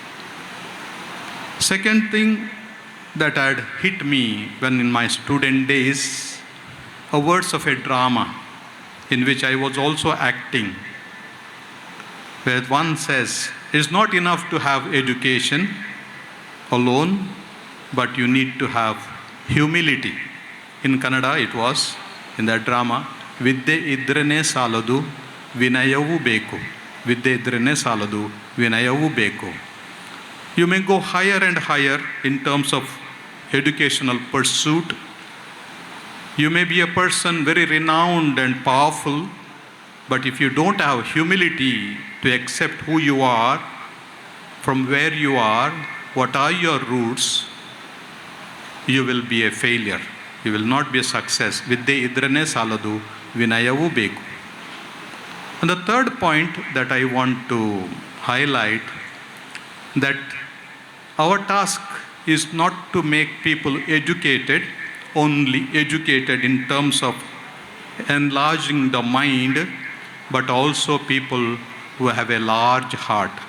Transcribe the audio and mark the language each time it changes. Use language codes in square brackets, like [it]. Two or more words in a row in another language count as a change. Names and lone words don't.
[en] Second thing that had hit me when in my student days, a words of a drama in which I was also acting, where one says, it's not enough to have education alone, but you need to have humility. In Kannada it was, in that drama, [kn] ವಿದ್ಯೆ ಇದ್ದರೇನೇ ಸಾಲದು, ವಿನಯವೂ ಬೇಕು. ವಿದ್ಯೆ ಇದ್ದರೇನೇ ಸಾಲದು, ವಿನಯವೂ ಬೇಕು. [en] You may go higher and higher in terms of educational pursuit. You may be a person very renowned and powerful, but if you don't have humility to accept who you are, from where you are, what are your roots, you will be a failure. You will not be a success. [kn] ವಿದ್ಯೆ ಇದ್ದರೇನೇ ಸಾಲದು, ವಿನಯವೂ ಬೇಕು. [en] And the third point that I want to highlight, that our task is not to make people educated, only educated in terms of enlarging the mind, but also people who have a large heart